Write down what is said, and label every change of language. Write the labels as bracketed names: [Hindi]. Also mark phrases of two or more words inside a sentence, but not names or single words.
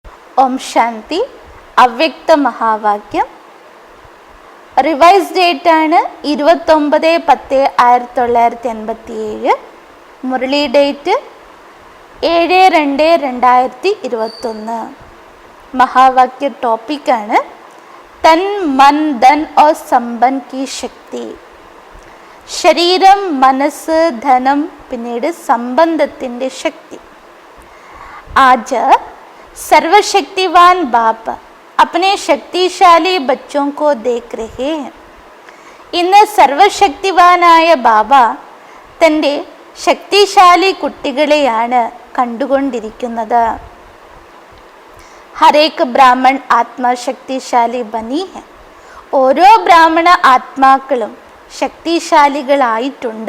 [Malayalam] ഓം ശാന്തി. അവ്യക്ത മഹാവാക്യം. [English] revise date [Malayalam] ആണ് 29/10/1987. മുരളി ഡേറ്റ് 7/2/2021. മഹാവാക്യ ടോപ്പിക്കാണ് [Hindi] तन मन धन और संबंध की शक्ति. [Malayalam] ശരീരം, മനസ്സ്, ധനം, പിന്നീട് സംബന്ധത്തിൻ്റെ ശക്തി. [Hindi] आज सर्वशक्तिवान बाप अपने शक्तिशाली बच्चों को देख रहे हैं. [Malayalam] ഇന്ന് സർവശക്തിവാനായ ബാബ തൻ്റെ ശക്തിശാലി കുട്ടികളെയാണ് കണ്ടുകൊണ്ടിരിക്കുന്നത്. [Hindi] हरेक ब्राह्मण आत्मा शक्तिशाली बनी है. [Malayalam] ഓരോ ബ്രാഹ്മണ ആത്മാക്കളും ശക്തിശാലികളായിട്ടുണ്ട്.